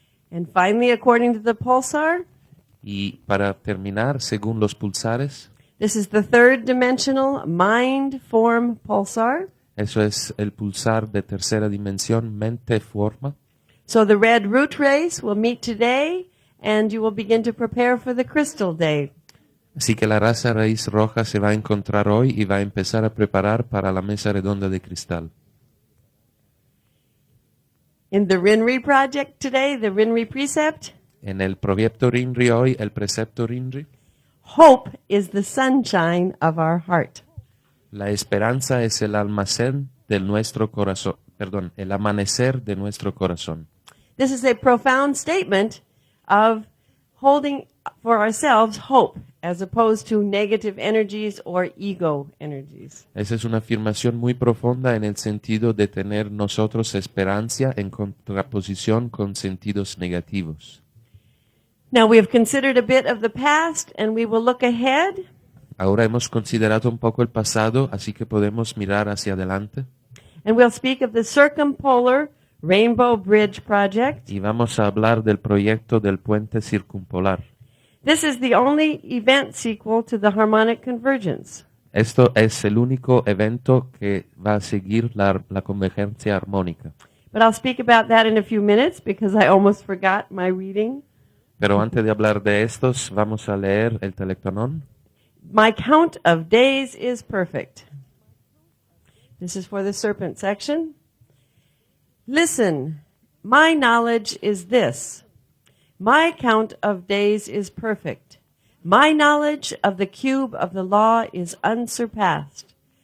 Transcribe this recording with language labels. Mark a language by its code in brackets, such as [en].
[en] And finally, according to the pulsar, [es] Y para terminar, según los pulsares, [en] this is the third dimensional mind form pulsar. [es] eso es el pulsar de tercera dimensión, mente-forma. [en] So the red root race will meet today, and you will begin to prepare for the crystal day. [es] Así que la raza raíz roja se va a encontrar hoy y va a empezar a preparar para la mesa redonda de cristal. [en] In the Rinri project today, the Rinri precept, [es] En el proyecto Rinri hoy, el precepto Rinri, [en] hope is the sunshine of our heart. [es] la esperanza es el almacén de nuestro corazón, el amanecer de nuestro corazón. [en] This is a profound statement of holding for ourselves hope as opposed to negative energies or ego energies. [es] Esa es una afirmación muy profunda en el sentido de tener nosotros esperanza en contraposición con sentidos negativos. [en] Now we have considered a bit of the past and we will look ahead. [es] Ahora hemos considerado un poco el pasado, así que podemos mirar hacia adelante. [en] And we'll speak of the Circumpolar Rainbow Bridge Project. [es] Y vamos a hablar del proyecto del puente circumpolar. [en] This is the only event sequel to the harmonic convergence. [es] Esto es el único evento que va a seguir la convergencia armónica. [en] But I'll speak about that in a few minutes because I almost forgot my reading. [es] Pero antes de hablar de estos, vamos a leer el telectonón. [en] My count of days is perfect. This is for the serpent section. Listen, my knowledge is this. My count of days is perfect. My knowledge of the cube of the law is unsurpassed.